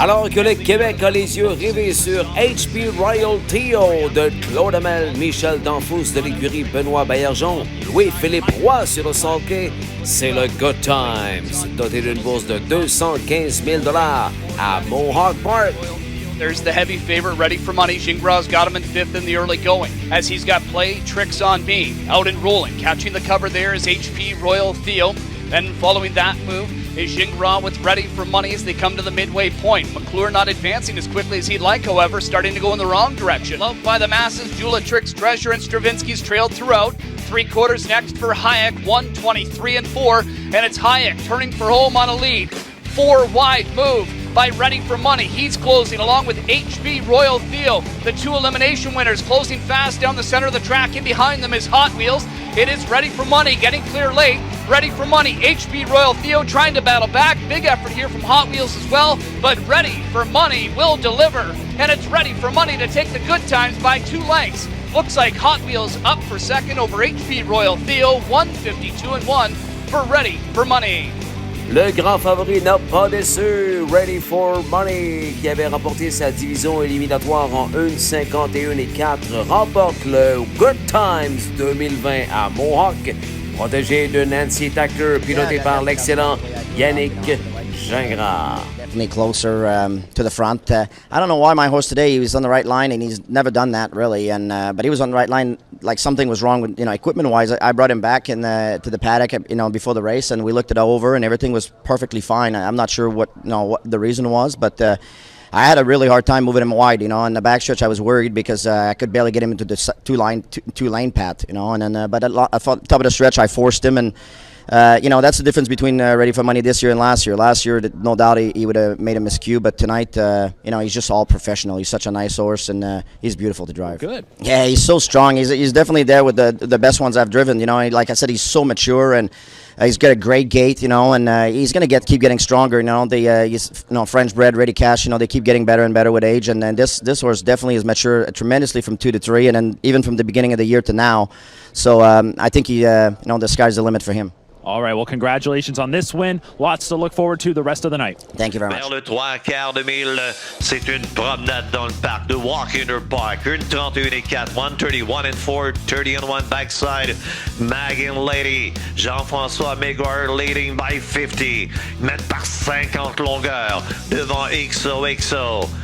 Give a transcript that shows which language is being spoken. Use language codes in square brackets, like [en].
[fr] Alors que le Québec a les yeux rivés sur HP Royal Theo de Claude Hamel, Michel Danfous de l'écurie Benoît Baillargeon, Louis-Philippe Roy sur le sulky, c'est le Good Times, doté d'une bourse de 215 000 $ à Mohawk Park. [en] There's the heavy favorite ready for money. Gingras got him in fifth in the early going. As he's got play, Tricks on Me. Out and rolling. Catching the cover there is HP Royal Theo. Then following that move is Gingras with Ready for Money as they come to the midway point. McClure not advancing as quickly as he'd like, however, starting to go in the wrong direction. Loved by the masses, Jula Tricks, Treasure, and Stravinsky's trailed throughout. 3/4 next for Hayek, 1:23 and 4, and it's Hayek turning for home on a lead. 4 wide move by Ready for Money. He's closing along with HP Royal Theo. The two elimination winners closing fast down the center of the track. In behind them is Hot Wheels. It is Ready for Money getting clear late. Ready for Money, HP Royal Theo trying to battle back. Big effort here from Hot Wheels as well, but Ready for Money will deliver. And it's Ready for Money to take the good times by 2 lengths. Looks like Hot Wheels up for second over HP Royal Theo, 1:52 and 1 for Ready for Money. [fr] Le grand favori n'a pas déçu, Ready for Money, qui avait remporté sa division éliminatoire en 1:51 et 4, remporte le Good Times 2020 à Mohawk, protégé de Nancy Tactor, piloté par l'excellent Yannick Gingras. [en] Definitely closer to the front. I don't know why my horse today, he was on the right line, and he's never done that really. And but he was on the right line, like something was wrong with equipment-wise. I brought him back to the paddock, before the race, and we looked it over, and everything was perfectly fine. I'm not sure what the reason was, but I had a really hard time moving him wide. On the backstretch, I was worried because I could barely get him into the two-lane path. And then but at top of the stretch, I forced him and. That's the difference between Ready for Money this year and last year. Last year, no doubt he would have made a miscue, but tonight, he's just all professional. He's such a nice horse, and he's beautiful to drive. Good. Yeah, he's so strong. He's definitely there with the best ones I've driven. Like I said, he's so mature, and he's got a great gait. And he's going to keep getting stronger. He's French bred, ready cash. They keep getting better and better with age, and then this horse definitely has matured tremendously from 2 to 3, and then even from the beginning of the year to now. So I think the sky's the limit for him. All right, well, congratulations on this win. Lots to look forward to the rest of the night. Thank you very much. [fr] Vers le 3/4 de mille, c'est une promenade dans le parc de Walkinder Park. 1:31 et 4, [en] 1:31 and 4, 30 and 1 backside. Maggin Lady, Jean-François Maguire leading by 50. [fr] Mène par 50 longueurs devant XOXO.